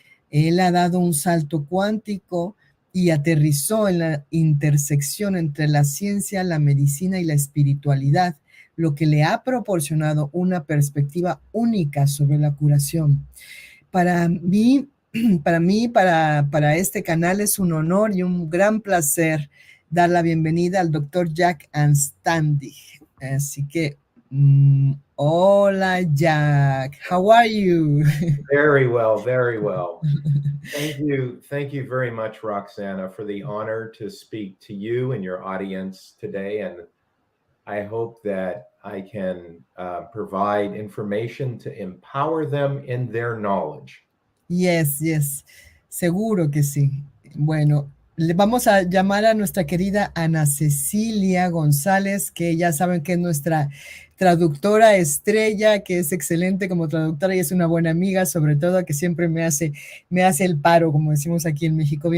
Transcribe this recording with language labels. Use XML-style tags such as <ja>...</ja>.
<es>Él ha dado un salto cuántico y aterrizó en la intersección entre la ciencia, la medicina y la espiritualidad, lo que le ha proporcionado una perspectiva única sobre la curación. Para mí, para este canal es un honor y un gran placer dar la bienvenida al Dr. Jack Anstandig. Así que, hola Jack,</es> <en>how are you? Very well, very well. Thank you very much, Roxana, for the honor to speak to you and your audience today. And I hope that I can provide information to empower them in their knowledge. Yes, yes,</en> <es>seguro que sí. Bueno, le vamos a llamar a nuestra querida Ana Cecilia González, que ya saben que es nuestra traductora estrella, que es excelente como traductora y es una buena amiga, sobre todo que siempre me hace el paro, como decimos aquí en México.</es>